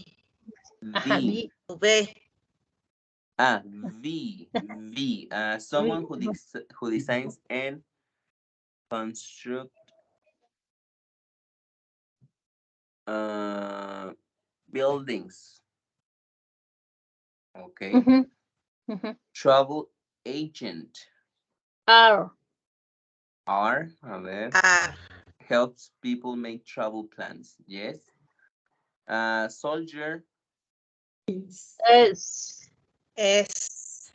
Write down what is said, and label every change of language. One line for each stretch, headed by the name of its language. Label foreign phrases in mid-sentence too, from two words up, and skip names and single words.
English: Ajá, V. V. V. V. Someone who designs and construct buildings. Okay. Ujú, ujú. Travel agent. R.
Spanish: R. A ver. R.
English: Helps people make travel plans. Yes. Soldier. S. S.